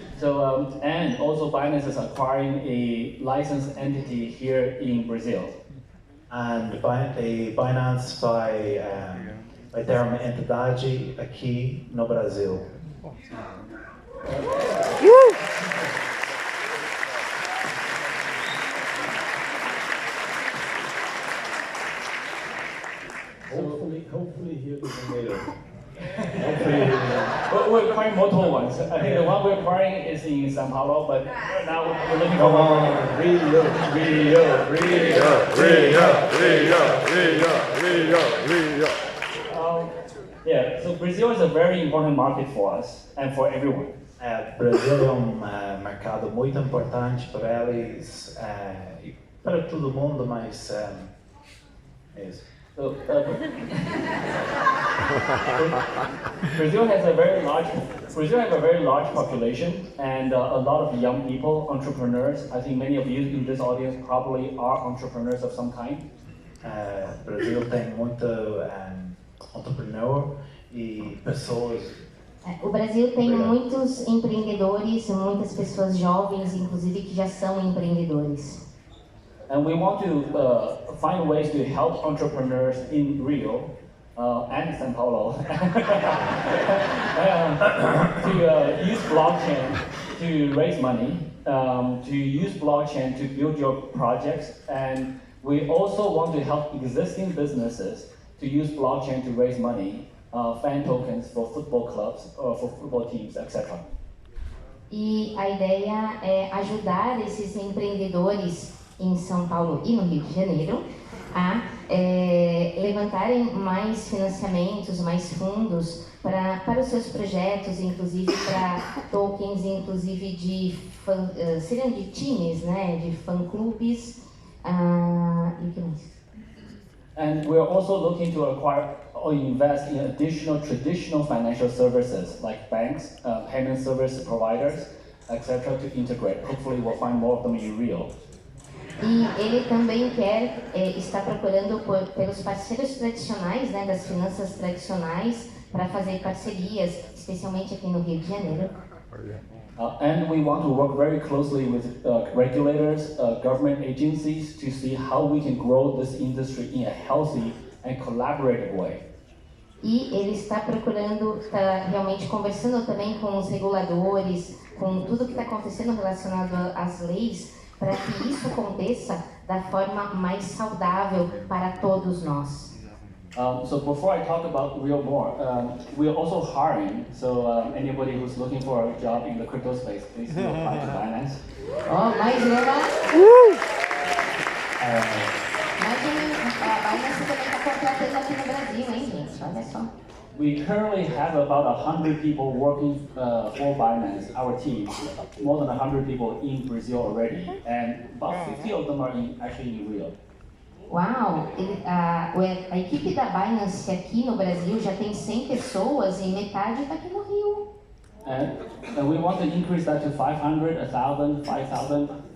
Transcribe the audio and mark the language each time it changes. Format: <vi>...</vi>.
<en>So, and also Binance is acquiring a licensed entity here in Brazil.</en> <pt>And Binance vai ter uma entidade aqui no Brasil.</pt> <en>Hopefully Rio de Janeiro. We're acquiring multiple ones. I think the one we're acquiring is in São Paulo, but now we're looking for Rio. Yeah, so Brazil is a very important market for us and for everyone.</en> <pt>Brasil é mercado muito importante para eles e para todo mundo, mas é isso.</pt> <en>So, Brazil has a very large population and a lot of young people, entrepreneurs. I think many of you in this audience probably are entrepreneurs of some kind.</en> <pt>Brasil tem muito entrepreneur e pessoas. O Brasil tem muitos empreendedores, muitas pessoas jovens, inclusive, que já são empreendedores.</pt> <en>And we want to find ways to help entrepreneurs in Rio and São Paulo to use blockchain to raise money, to use blockchain to build your projects, and we also want to help existing businesses to use blockchain to raise money, fan tokens for football clubs, or for football teams, etc.</en> <pt>E a ideia é ajudar esses empreendedores em São Paulo e no Rio de Janeiro a levantarem mais financiamentos, mais fundos para os seus projetos, inclusive para tokens, inclusive de seriam de times, né, de fã-clubes, e o que mais?</pt> <en>And we're also looking to acquire or invest in additional traditional financial services like banks, payment service providers, etc. to integrate. Hopefully we'll find more of them in Rio.</en> <pt>E ele também está procurando pelos parceiros tradicionais, né, das finanças tradicionais, para fazer parcerias, especialmente aqui no Rio de Janeiro.</pt> <en>And we want to work very closely with regulators, government agencies to see how we can grow this industry in a healthy and collaborative way.</en> <pt>E ele está realmente conversando também com os reguladores, com tudo que está acontecendo relacionado às leis, para que isso aconteça da forma mais saudável para todos nós.</pt> <en>So before I talk about Rio more, we're also hiring. So anybody who's looking for a job in the crypto space, please do apply to Binance.</en> <pt>Oh, mais uma. A Binance também está contratando aqui no Brasil, hein, gente? Olha só.</pt> <en>We currently have about 100 people working for Binance, our team. More than 100 people in Brazil already, and about 50 of them are actually in Rio. Uau!</en> <pt>A equipe da Binance aqui no Brasil já tem 100 pessoas e metade está aqui no Rio.</pt> <en>And we want to increase that to 500, 1,000, 5,000.</en>